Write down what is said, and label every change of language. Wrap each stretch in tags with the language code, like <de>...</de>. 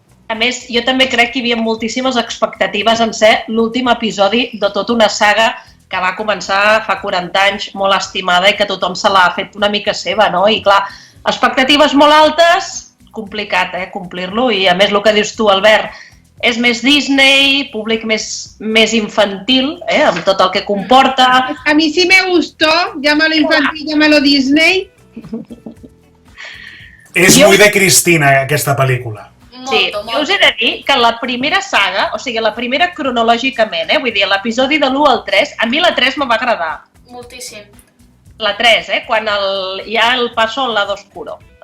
<ca>A més, jo també crec que hi havia moltíssimes expectatives en ser l'últim episodi de tota una saga que va començar fa 40 anys, molt estimada i que tothom se l'ha fet una mica seva, no? I clar, expectatives molt altes, complicat, complir-lo. I a més, el que dius tu, Albert, és més Disney, públic més infantil, amb tot el que comporta.</ca> <es>A mí sí me gustó, llámalo infantil, llámalo Disney.</es> <ca>És</ca> <es>muy</es> <ca>de Cristina, aquesta pel·lícula. Sí, jo us he de dir que la primera saga, o sigui, la primera cronològicament, vull dir, l'episodi de l'1 al 3, a mi la 3 me va agradar. Moltíssim. La 3, quan hi ha el</ca> <es>passo al lado oscuro.</es>